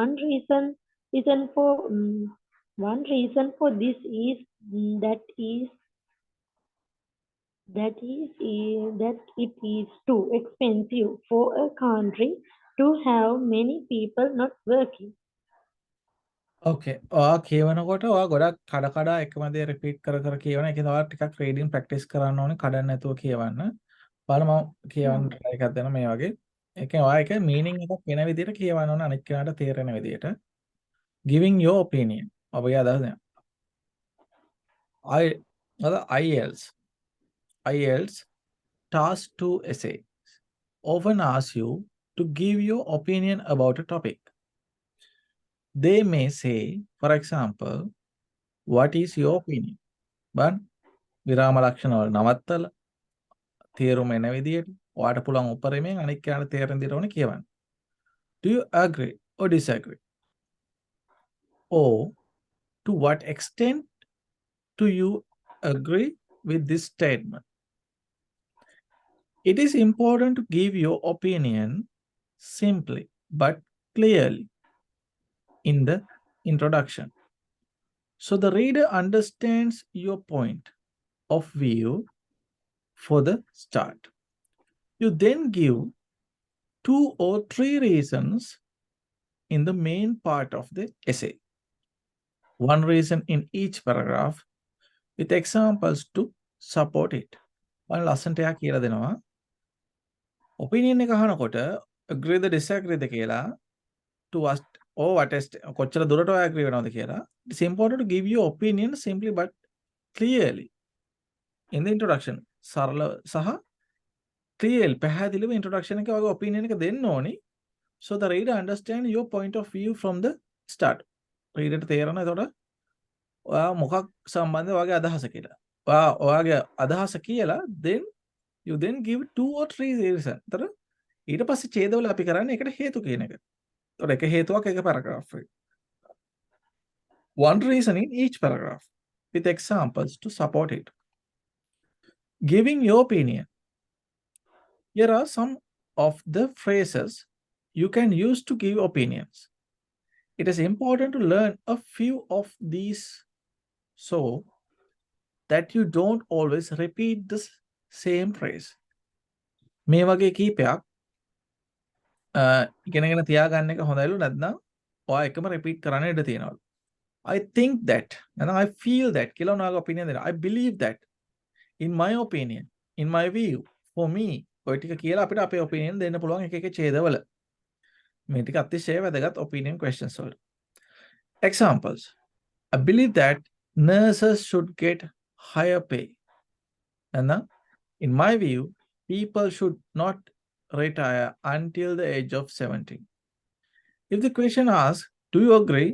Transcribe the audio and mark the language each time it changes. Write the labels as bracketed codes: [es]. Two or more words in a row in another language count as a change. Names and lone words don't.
[en] One reason for this is that it is too expensive for a country to have many people not working. ඕකේ. [si] ඔයා කියවනකොට ඔයා ගොඩක් කඩ කඩ එකම දේ රිපීට් කර කර කියවන. ඒකෙන් ඔයා ටිකක් [en] reading practice [si] කරන්න ඕනේ කඩන්න නැතුව කියවන්න. බලන්න මම කියවන්න try එකක් දෙන්න මේ වගේ. ඒකෙන් ඔයා ඒක මීනින් එකක් වෙන විදිහට කියවන්න ඕනේ අනිත් කෙනාට තේරෙන විදිහට. [en] Giving your opinion. [si] ඔබගේ අදහස දෙන්න. IELTS. [en] IELTS task 2 essay often asks you to give your opinion about a topic. They may say, for example, what is your opinion? [si] But විරාම ලක්ෂණ වල නවත්තලා තේරුම එන විදියට ඔයාට පුළුවන් උපරිමයෙන් අනික් කෙනාට තේරෙන විදියට ඕනේ කියවන්න. [en] Do you agree or disagree? Or to what extent do you agree with this statement? It is important to give your opinion simply but clearly in the introduction, so the reader understands your point of view for the start. You then give 2 or 3 reasons in the main part of the essay. One reason in each paragraph with examples to support it. [si] ඔයාලා ලස්සනට එයා කියලා දෙනවා. ඔපිනියන් එක අහනකොට [en] agreeද disagreeද [si] කියලා [en] to what or what is [si] කොච්චර දුරට ඔයා agree වෙනවද කියලා. [en] It's important to give your opinion simply but clearly in the introduction. [si] සරල සහ clearly පැහැදිලිව introduction එක වගේ opinion එක දෙන්න ඕනි. [en] So the reader understand your point of view from the start. [si] reader ට තේරෙනවා එතකොට ඔයා මොකක් සම්බන්ධව ඔයාගේ අදහස කියලා. ඔයාගේ අදහස කියලා [en] then you then give 2 or 3 reasons. [si] එතකොට ඊට පස්සේ ඡේදවල අපි කරන්නේ ඒකට හේතු කියන එක. එතකොට එක හේතුවක් එක paragraph එක. [en] One reason in each paragraph with examples to support it. Giving your opinion. Here are some of the phrases you can use to give opinions. It is important to learn a few of these so that you don't always repeat the same phrase. [si] මේ වගේ කීපයක් ඉගෙනගෙන තියාගන්න එක හොඳයිලු නැත්නම් ඔයා එකම repeat කරන්න ඉඩ තියෙනවා. [en] I think that and I feel that [si] කියලා ඔයාගේ opinion දෙනවා. [en] I believe that in my opinion, in my view, for me [si] ඔය ටික කියලා අපිට අපේ opinion දෙන්න පුළුවන් එක එක ඡේදවල. මේ ටික අතිශය වැදගත් [en] opinion questions [si] වලට. [en] Examples. I believe that nurses should get higher pay. And in my view, people should not retire until the age of 70. If the question asks, do you agree?